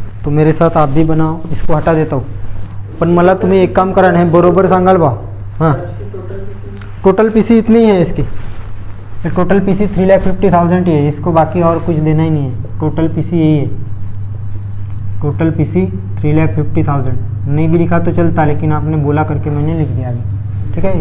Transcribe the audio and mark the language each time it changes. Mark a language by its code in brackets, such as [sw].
[hi] तो मेरे साथ आप भी बनाओ, इसको हटा देता हूँ। [mr] पण मला तुम्ही एक काम करा, नाही बरोबर सांगाल बा। [hi] हाँ टोटल पीसी इतनी है इसकी, टोटल पीसी 3,50,000 ही है, इसको बाकी और कुछ देना ही नहीं है। टोटल पीसी यही है, टोटल पीसी 3,50,000। नहीं भी लिखा तो चलता, लेकिन आपने बोला करके मैंने लिख दिया अभी, ठीक है।